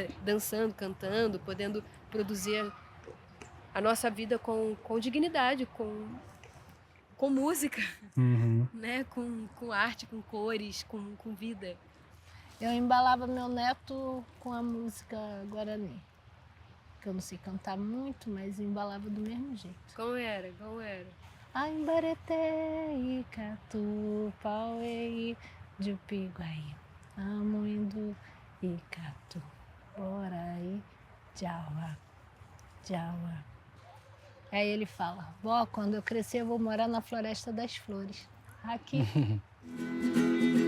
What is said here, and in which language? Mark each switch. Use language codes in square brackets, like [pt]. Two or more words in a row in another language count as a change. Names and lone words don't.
[pt] Dançando, cantando, podendo produzir a nossa vida com dignidade, com música, né? Com arte, com cores, com vida. Eu embalava meu neto com a música Guarani. Que eu não sei cantar muito, mas embalava do mesmo jeito. Como era? [gn] Aimbarete, Icatu, Pauei, Jupiguai, Amuindu, Icatu, Borai, Jawa, Jawa. [pt] Aí ele fala, vó, quando eu crescer eu vou morar na Floresta das Flores. Aqui.